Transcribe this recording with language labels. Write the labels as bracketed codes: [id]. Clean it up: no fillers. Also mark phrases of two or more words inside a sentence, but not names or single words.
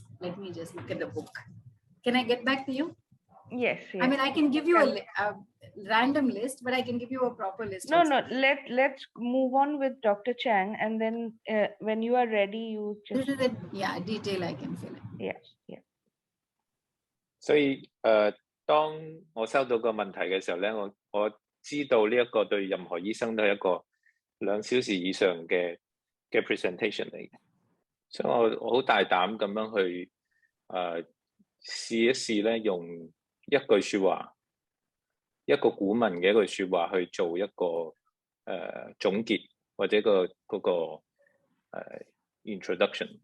[en] Let me just look at the book. Can I get back to you? Yes, yes. I mean, I can give you a random list, but I can give you a proper list. No, also. no. Let's move on with Dr. Chang, and then when you are ready, you just. This is a detail I can fill in. Yeah, yeah. [yue] 所以當我收到個問題嘅時候咧，我知道呢一個對任何醫生都係一個2小時以上嘅 presentation 嚟嘅，所以我好大膽咁樣去試一試咧，用一句説話，一個古文嘅一句説話去做一個總結或者嗰個introduction。